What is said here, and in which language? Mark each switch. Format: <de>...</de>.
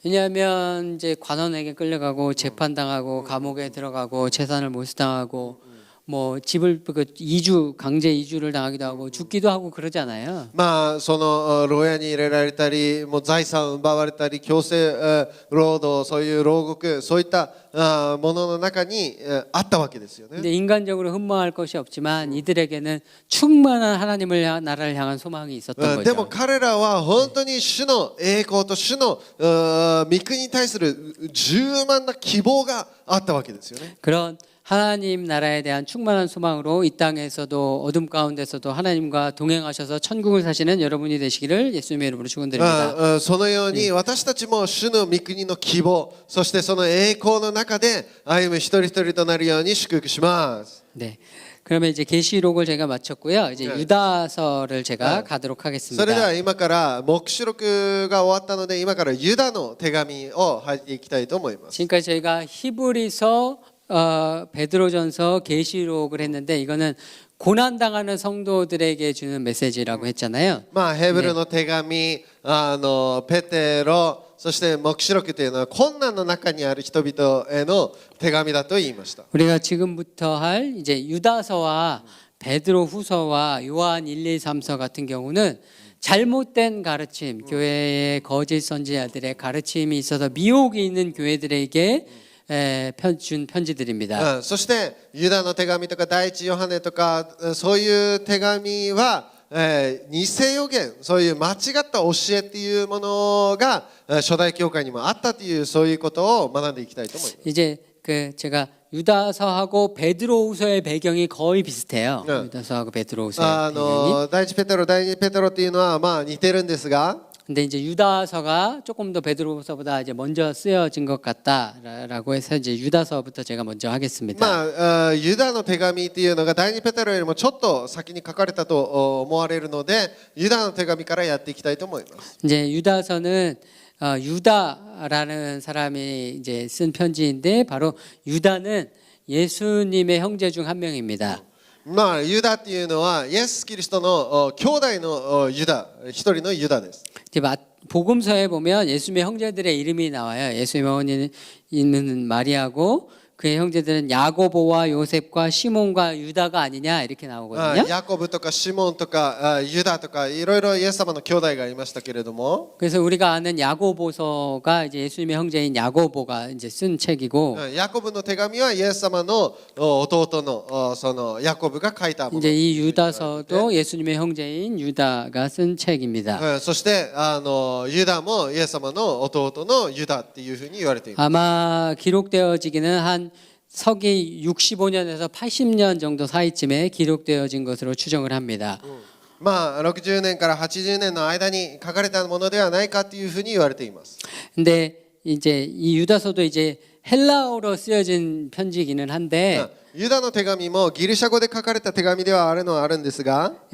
<ko>왜냐하면 이제 관원에게 끌려가고 재판당하고 감옥에 들어가고 재산을 몰수당하고 뭐 집을 강제 이주를 당하기도 하고 죽기도 하고 그러잖아요.</ko> <ja>まあその牢屋に入れられたり、もう財産を奪われたり、強制労働、そういう牢獄、そういったものの中にあったわけですよね。</ja> <ko>근데 인간적으로 흠모할 것이 없지만 이들에게는 충만한 하나님을 나라를 향한 소망이 있었던</ko> <ja>でも</ja> <ko>거죠.</ko> <ja>彼らは本当に主の栄光と主の御国に対する充満な希望があったわけですよね。</ja> <ko>그런 하나님 나라에 대한 충만한 소망으로 이 땅에서도 어둠 가운데서도 하나님과 동행하셔서 천국을 사시는 여러분이 되시기를 예수님의 이름으로 축원드립니다.</ko> <ja>そのように私たちも主の御国の希望、そしてその栄光の中で歩む一人一人となるように祝福します。</ja> <ko>네. 그러면 이제 계시록을 제가 마쳤고요. 이제 네. 유다서를 제가 네. 가도록</ko> <ja>それで</ja> <ko>하겠습니다.</ko> <ja>は今から黙示録が終わったので今からユダの手紙を入っていきたいと思います。</ja> <ko>지금까지 저희가 히브리서, 베드로전서, 계시록을 했는데 이거는 고난 당하는 성도들에게 주는 메시지라고 했잖아요.</ko> <ja>まあヘブルの手紙、ペテロ、そして黙示録というのは困難の中にある人々への手紙だと言いました。</ja> <ko>우리가 지금부터 할 이제 유다서와 베드로 후서와 요한 1, 2, 3서 같은 경우는 잘못된 가르침, 교회의 거짓 선지자들의 가르침이 있어서 미혹이 있는 교회들에게 준 편지들입니다.</ko> <ja>そしてユダの手紙とか第一ヨハネとかそういう手紙は、偽予言、そういう間違った教えっていうものが初代教会にもあったというそういうことを学んでいきたいと思います。</ja> <ko>이제 제가 유다서하고 베드로후서의 배경이 거의 비슷해요. 네. 유다서하고 베드로후서의 배경이.</ko> <ja>第一ペテロ、第二ペテロっていうのはまあ似てるんですが、</ja> <ko>근데 이제 유다서가 조금 더 베드로후서보다 이제 먼저 쓰여진 것 같다라고 해서 이제 유다서부터 제가 먼저 하겠습니다.</ko> <ja>まあユダの手紙っていうのが第二ペテロよりもちょっと先に書かれたと思われるので、ユダの手紙からやっていきたいと思います。</ja> <ko>이제 유다서는 유다라는 사람이 이제 쓴 편지인데 바로 유다는 예수님의 형제 중 한 명입니다.</ko> <ja>まあユダっていうのはイエス・キリストの兄弟のユダ、一人のユダです。</ja> <ko>이제 복음서에 보면 예수님의 형제들의 이름이 나와요. 예수님의 어머니는 있는 마리아고 그의 형제들은 야고보와 요셉과 시몬과 유다가 아니냐 이렇게 나오거든요.</ko> <ja>ヤコブとかシモンとかユダとかいろいろイエス様の兄弟がいましたけれども、</ja> <ko>그래서 우리가 아는 야고보서가 이제 예수님의 형제인 야고보가 이제 쓴 책이고</ko> <ja>ヤコブの手紙はイエス様の弟のそのヤコブが書いたもの。</ja> <ko>이제 이 유다서도 예수님의 형제인 유다가 쓴 책입니다.</ko> <ja>そしてユダもイエス様の弟のユダっていうふうに言われています。</ja> <ko>아마 기록되어지기는 한 서기 65년에서 80년 정도 사이쯤에 기록되어진 것으로 추정을 합니다.</ko> <ja>まあ60年から80年の間に書かれたものではないかというふうに言われています。</ja> <ko>근데 이제 이 유다서도 이제 헬라어로 쓰여진 편지이기는 한데</ko> <ja>ユダの手紙もギリシャ語で書かれた手紙ではあるのはあるんですが、</ja>